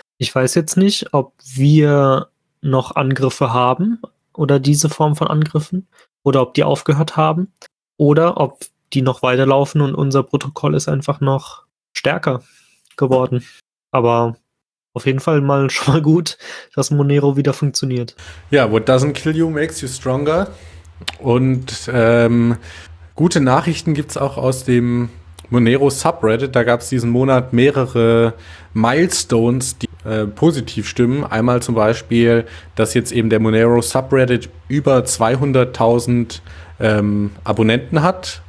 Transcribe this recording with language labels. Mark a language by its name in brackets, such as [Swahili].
[German] Ich weiß jetzt nicht, ob wir noch Angriffe haben oder diese Form von Angriffen oder ob die aufgehört haben oder ob die noch weiterlaufen und unser Protokoll ist einfach noch stärker geworden. Aber auf jeden Fall mal schon mal gut, dass Monero wieder funktioniert. [English] Ja, what doesn't kill you makes you stronger. [German] Und gute Nachrichten gibt es auch aus dem Monero Subreddit. Da gab es diesen Monat mehrere Milestones, die positiv stimmen. Einmal zum Beispiel, dass jetzt eben der Monero Subreddit über 200.000 Abonnenten hat.